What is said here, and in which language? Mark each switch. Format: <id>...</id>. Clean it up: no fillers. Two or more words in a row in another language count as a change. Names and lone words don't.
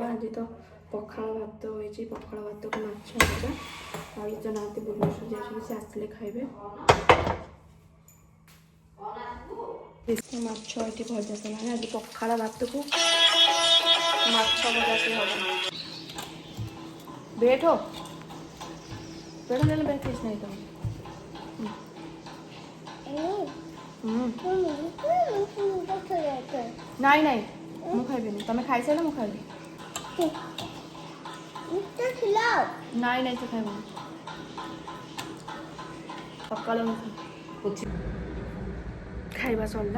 <or>ଆଜି ତ ପଖାଳ ଭାତ ହୋଇଛି, ପଖାଳ ଭାତକୁ ମାଛ ଭଜା। ଆଉ ଇଏ ତ ନାହାନ୍ତି, ଭୁବନେଶ୍ୱର ଯାଇଛନ୍ତି, ସେ ଆସିଲେ ଖାଇବେ। ମାଛ ଏଠି ଭଜା ସରିଲାଣି। ଆଜି ପଖାଳ ଭାତକୁ ମାଛ ଭଜା ସେ ହବ।</or> <hi>बैठो बैठो, ले लो बैठ के नहीं तो</hi> <or>ନାଇଁ ନାଇଁ ମୁଁ ଖାଇବିନି, ତମେ ଖାଇସାରିଲେ ମୁଁ ଖାଇବି। ନାଇଁ ନାଇଁ ସେ ଖାଇବନି। ସକାଳ ଖାଇବା ସରିଲା।</or>